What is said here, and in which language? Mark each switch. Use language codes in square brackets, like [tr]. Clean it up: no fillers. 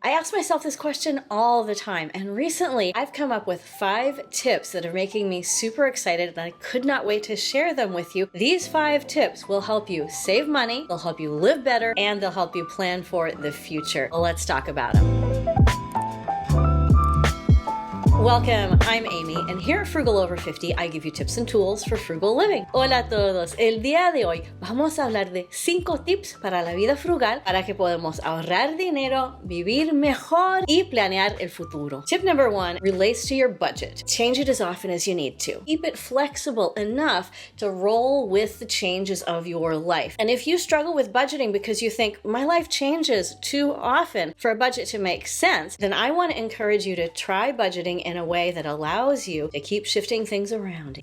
[en] I ask myself this question all the time, and recently I've come up with 5 tips that are making me super excited, and I could not wait to share them with you. These 5 tips will help you save money, they'll help you live better, and they'll help you plan for the future. Well, let's talk about them. Welcome, I'm Amy, and here at Frugal Over 50, I give you tips and tools for frugal living. [es] Hola a todos, el día de hoy vamos a hablar de 5 tips para la vida frugal para que podamos ahorrar dinero, vivir mejor y planear el futuro. [en] Tip number 1 relates to your budget. Change it as often as you need to. Keep it flexible enough to roll with the changes of your life. And if you struggle with budgeting because you think, my life changes too often for a budget to make sense, then I want to encourage you to try budgeting in a way that allows you to keep shifting things around.